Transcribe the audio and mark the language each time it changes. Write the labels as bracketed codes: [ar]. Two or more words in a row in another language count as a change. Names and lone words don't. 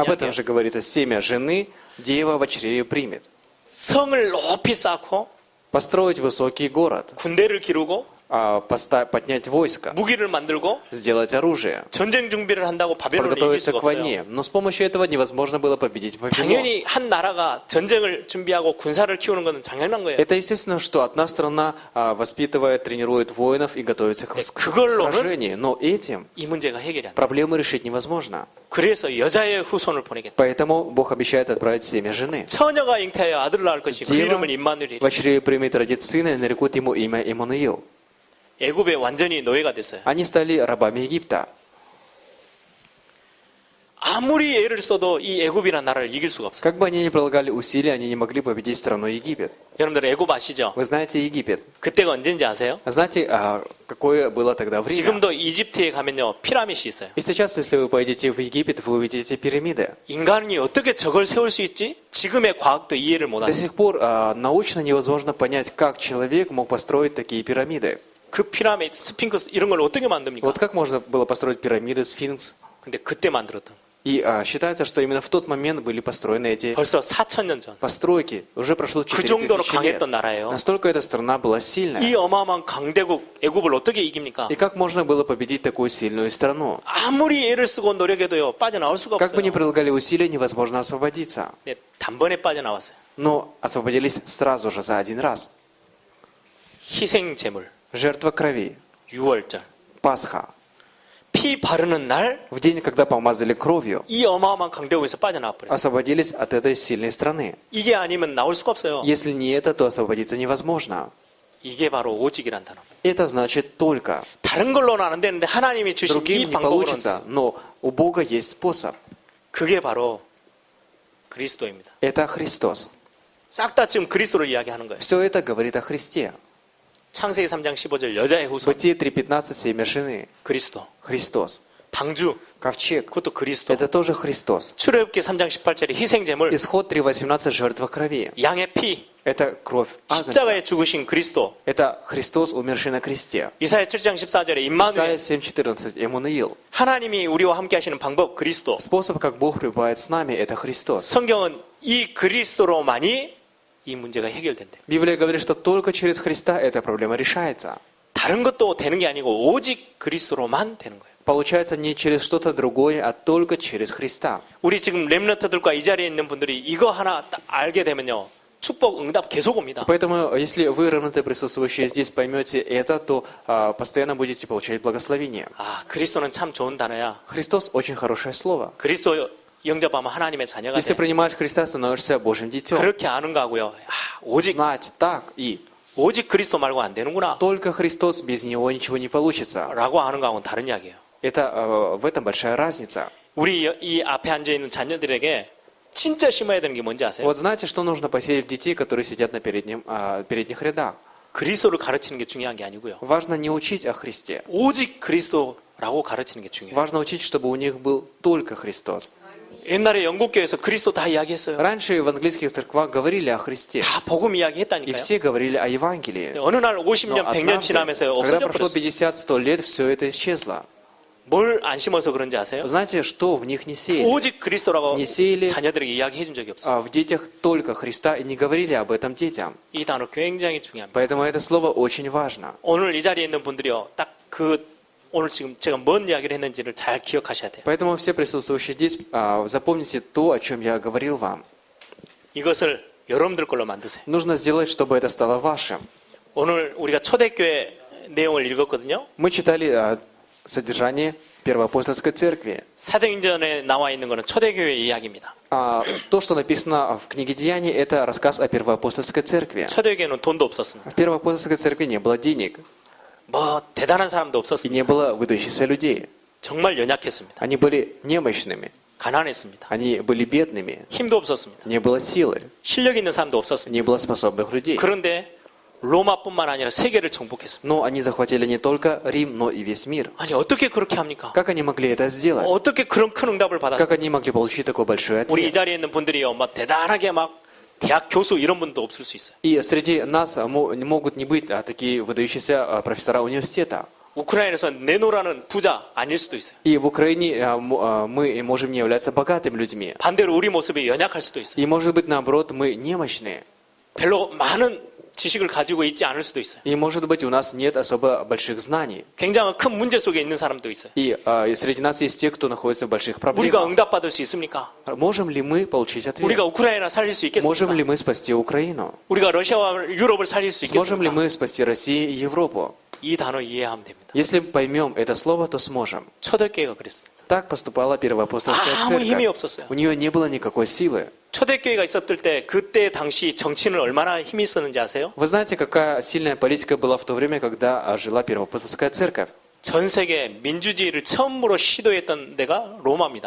[ru] Об этом [ko] 이야기예요. [ru] же говорится, семя жены, дева в чреве примет. [ko] 성을 높이 쌓고 [ru] Построить высокий город, [ko] 군대를 기르고 [ru] поднять войско, [ko] 무기를 만들고 [ru] сделать оружие, [ko] 전쟁 준비를 한다고 바벨론을 이길 [ru] подготовиться [ko] 수가 [ru] к [ko] 없어요. [ru] войне. Но с помощью этого невозможно было победить Вавилон. [ko] 당연히 한 나라가 전쟁을 준비하고 군사를 키우는 것은 당연한 거예요. [ru] Это естественно, что одна страна воспитывает, тренирует воинов и готовится к [ko] 그걸로는 [ru] сражению. Но этим [ko] 이 문제가 해결이 안 돼. [ru] проблемы решить невозможно. [ko] 그래서 여자의 후손을 보내겠다. [ru] Поэтому Бог обещает отправить семя жены. [ko] 처녀가 잉태하여 아들을 낳을 것이 그 [ru] Дева [ko] 이름을 임마누엘이라. [ru] в чреве примет родит сына, и нарекут ему имя Иммануил. [ko] 애굽에 완전히 노예가 됐어요. [ru] Они стали рабами Египта. [ko] 아무리 애를 써도 이 애굽이라는 나라를 이길 수가 없어요. [ru] Как бы они ни прилагали усилия, они не могли победить страну Египет. [ko] 여러분들 애굽 아시죠? [ru] Вы знаете Египет. [ko] 그때가 언제인지 아세요? [ru] Знаете, какое было тогда время? [ko] 지금도 이집트에 가면요 피라밋이 있어요. [ru] И сейчас, если вы пойдете в Египет, вы увидите пирамиды. [ko] 인간이 어떻게 저걸 세울 수 있지? 지금의 과학도 이해를 [ru] До [ko] 못합니다. [ru] сих пор научно невозможно понять, как человек мог построить такие пирамиды. [ko] 그 피라밋, 스핑크스 이런 걸 어떻게 만듭니까? [ru] Вот как можно было построить пирамиды, сфинкс? [ko] 근데 그때 만들었던 [ru] И считается, что именно в тот момент были построены эти [ko] 벌써 4,000년 전. [ru] постройки. Уже прошло [ko] 그 4000 정도로 [ru] лет. [ko] 강했던 나라예요. [ru] Настолько эта страна была сильная. [ko] 이 어마어마한 강대국 애굽을 어떻게 이깁니까? [ru] И как можно было победить такую сильную страну? [ko] 아무리 애를 쓰고 노력해도요 빠져나올 수가 [ru] Как бы ни [ko] 없어요. [ru] прилагали усилия, невозможно освободиться. [ko] 네, 단번에 빠져나왔어요. [ru] Но освободились сразу же, за один раз. [ko] 희생 제물, [ru] Жертва крови, [ko] 6월절, [ru] Пасха. [ko] 피 바르는 날 이 [ru] В день, когда помазали кровью, [ko] 어마어마한 강대국에서 빠져나와 버렸어요. [ru] освободились от этой сильной страны. [ko] 이게 아니면 나올 수가 없어요. [ru] Если не это, то освободиться невозможно. [ko] 이게 바로 오직이란 단어. [ru] Это значит только. [ko] 다른 걸로는 안 되는데 하나님이 주신 [ru] Другим [ko] 이 [ru] не [ko] 방법으로는 [ru] получится, но у Бога есть способ. [ko] 그게 바로 그리스도입니다. [ru] Это Христос. [ko] 싹 다 지금 그리스도를 이야기하는 거예요. [ru] Все это говорит о Христе. [ko] 창세기 3장 15절 여자의 후손 [ru] Бытие 3.15, семя жены. [ko] 그리스도. [ru] Христос. [ko] 방주 [ru] Ковчег. [ko] 그것도 그리스도. [ru] Это тоже Христос. [ko] 출애굽기 3장 18절에 희생 제물, [ru] Исход 3.18, жертва крови. [ko] 양의 피, [ru] Это кровь агнца. [ko] 십자가에 죽으신 그리스도. [ru] Это Христос, умерший на кресте. [ko] 이사야 7장 14절에 [ru] Исайя [ko] 임마누엘, [ru] 7.14, Эммануил. [ko] 하나님이 우리와 함께 하시는 방법 그리스도. [ru] Способ, как Бог пребывает с нами, это Христос. [ko] 성경은 이 그리스도로만이 이 문제가 해결된대. [ru] Библия говорит, что только через Христа эта проблема решается. [ko] 다른 것도 되는 게 아니고 오직 그리스도로만 되는 거예요. [ru] Получается не через что-то другое, а только через Христа. [ko] 우리 지금 렘너트들과 이 자리에 있는 분들이 이거 하나 딱 알게 되면요. 축복 응답 계속 옵니다. [ru] Поэтому, если вы, равноты присутствующие здесь, поймете это, то постоянно будете получать благословение. [ko] 아, 그리스도는 참 좋은 단어야. [ru] Христос очень хорошее слово. [ko] 그리스도 영접하면 하나님의 자녀가 [ru] Если [ko] 돼. [ru] принимаешь Христа, становишься Божьим детем. [ko] 그렇게 아는 거하고요. 아, 오직 [ru] Так и [ko] 오직 그리스도 말고 안 되는구나. [ru] только Христос, без Него ничего не получится. [ko] 라고 아는 거하고는 다른 이야기예요. [ru] Это в этом большая разница. [ko] 우리 이 앞에 앉아 있는 자녀들에게 진짜 심어야 되는 게 뭔지 아세요? [ru] Вот знаете, что нужно посеять в детей, которые сидят на передних рядах? [ko] 그리스도를 가르치는 게 중요한 게 아니고요. [ru] Важно не учить о Христе. [ko] 오직 그리스도라고 가르치는 게 중요해요. [ru] Важно учить, чтобы у них был только Христос. [ko] 옛날에 영국교회에서 그리스도 다 이야기했어요. [ru] Раньше в английских церквах говорили о Христе. [ko] 다 복음 [ru] И [ko] 이야기했다니까요. [ru] все говорили о Евангелии. [ko] 어느 날 [ru] Но [ko] 50년, 100년 지나면서 [ru] однажды, когда [ko] 없어져 [ru] прошло [ko] 버렸어요. [ru] 50-100 лет, все это исчезло. [ko] 뭘 안 심어서 그런지 아세요? [ru] Знаете, что в них не сеяли? [ko] 오직 그리스도라고 [ru] Не сеяли [ko] 자녀들에게 이야기해 준 적이 없어요. [ru] в детях только Христа и не говорили об этом детям. [ko] 이 단어 굉장히 중요합니다. [ru] Поэтому это слово очень важно. [ko] 오늘 이 자리에 있는 분들이요. 딱 오늘 지금 제가 뭔 이야기를 했는지를 잘 기억하셔야 돼요. [ru] Поэтому все присутствующие здесь, запомните то, о чем я говорил вам. [ko] 이것을 여러분들 걸로 만드세요. [ru] Нужно сделать, чтобы это стало вашим. [ko] 오늘 우리가 초대교회 내용을 읽었거든요. [ru] Мы читали содержание Первоапостольской церкви. [ko] 사도행전에 나와 있는 것은 초대교회의 이야기입니다. [ru] То, что написано в книге Деяний, это рассказ о Первоапостольской церкви. [ko] 초대교회는 돈도 없었습니다. [ru] В Первоапостольской церкви не было денег. [ko] 뭐 대단한 사람도 [ru] И [ko] 없었습니다. [ru] не было выдающихся людей. [ko] 정말 연약했습니다. [ru] Они были немощными. [ko] 가난했습니다. [ru] Они были бедными. [ko] 힘도 없었습니다. [ru] Не было силы. [ko] 실력 있는 사람도 없었습니다. [ru] Не было способных людей. [ko] 그런데 로마뿐만 아니라 세계를 정복했습니다. [ru] Но они захватили не только Рим, но и весь мир. [ko] 아니 어떻게 그렇게 합니까? [ru] Как они могли это сделать? [ko] 어떻게 그런 큰 응답을 [ru] Как [ko] 받았어요? [ru] они могли получить такой большой [ko] 우리 이 [ru] ответ? [ko] 자리에 있는 분들이요, 막 대단하게 막 대학 교수 이런 분도 없을 수 있어요. [ru] И среди нас могут не быть такие выдающиеся профессора университета. [ko] 우크라이나에서 내노라는 부자 아닐 수도 있어요. [ru] И в Украине мы можем не являться богатыми людьми. [ko] 반대로 우리 모습이 연약할 수도 있어요. [ru] И может быть наоборот мы немощные. [ko] 별로 많은 지식을 가지고 있지 않을 수도 있어요. [ru] И может быть у нас нет особо больших знаний. [ko] 굉장히 큰 문제 속에 있는 사람도 있어요. [ru] И среди нас есть те, кто находится в больших [ko] 우리가 [ru] проблемах. [ko] 응답받을 수 있습니까? [ru] Можем ли мы получить ответ? [ko] 우리가 우크라이나 살릴 수 [ru] Можем ли [ko] 있겠습니까? [ru] мы спасти Украину? [ko] 우리가 러시아와 유럽을 살릴 수 [ru] Сможем ли [ko] 있겠습니까? [ru] мы спасти Россию и Европу? [ko] 이 단어 이해하면 됩니다. [ru] Если поймем это слово, то сможем. [ko] 초대교회가 그랬습니다. [ru] Так поступала Первоапостольская [ko] 아무 힘이 [ru] церковь. [ko] 없었어요. [ru] У нее не было никакой силы. [ko] 초대교회가 있었을 때 그때 당시 정치는 얼마나 힘이 있었는지 아세요? [ru] Вы знаете, какая сильная политика была в то время, когда жила Первоапостольская церковь? [ko] 전 세계 민주주의를 처음으로 시도했던 데가 로마입니다.